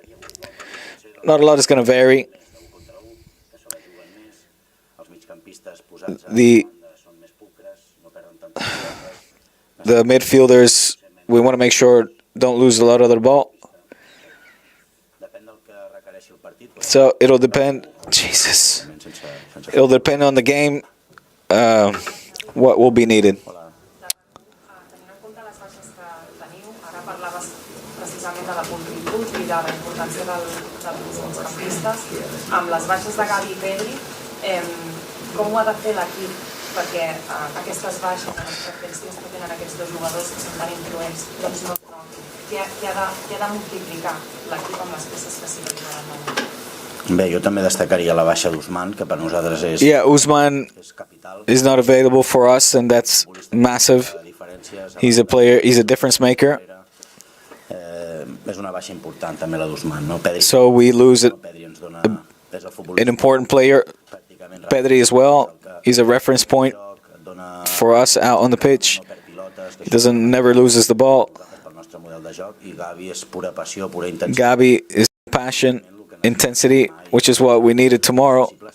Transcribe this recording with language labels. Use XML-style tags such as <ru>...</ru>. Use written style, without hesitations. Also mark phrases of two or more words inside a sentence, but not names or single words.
<en>Not a lot is going to vary. The midfielders, we want to make sure don't lose a lot of the ball. So it'll depend. Jesus. It'll depend on the game. What will be needed.</en> <ca>Amb les baixes de Gavi i Pedri, com ho ha de fer l'equip perquè aquestes baixes, les característiques que tenen aquests dos jugadors que són tan influents, doncs no es notin? Què ha de multiplicar l'equip amb les peces que s'hi donen? Bé, jo també destacaria la baixa d'Ousmane, que per nosaltres és...</ca> <en>Yeah, Ousmane is not available for us, and that's massive. He's a player, he's a difference maker.</en> <ca>És una baixa important també la d'Ousmane, no?</ca> <en>So we lose an important player, Pedri as well. He's a reference point for us out on the pitch. He never loses the ball. Gavi is passion, intensity, which is what we needed tomorrow.</en>